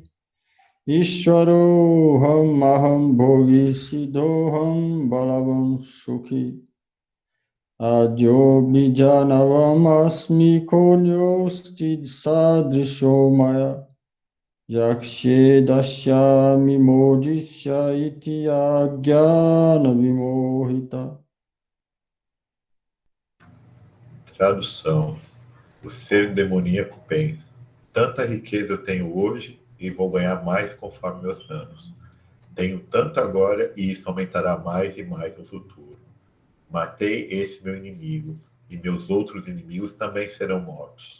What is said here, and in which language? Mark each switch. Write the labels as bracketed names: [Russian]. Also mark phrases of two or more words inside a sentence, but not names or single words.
[Sanskrit] ishvaroham maham bhogi siddhoham balavam sukhi Ajo bijanavam asmi konyosti sadrisho maya yakshe dashyami modisya iti agyana vimohita. [Portuguese] Tradução. O ser demoníaco pensa: tanta riqueza eu tenho hoje e vou ganhar mais conforme meus anos. Tenho tanto agora e isso aumentará mais e mais no futuro. Matei esse meu inimigo e meus outros inimigos também serão mortos.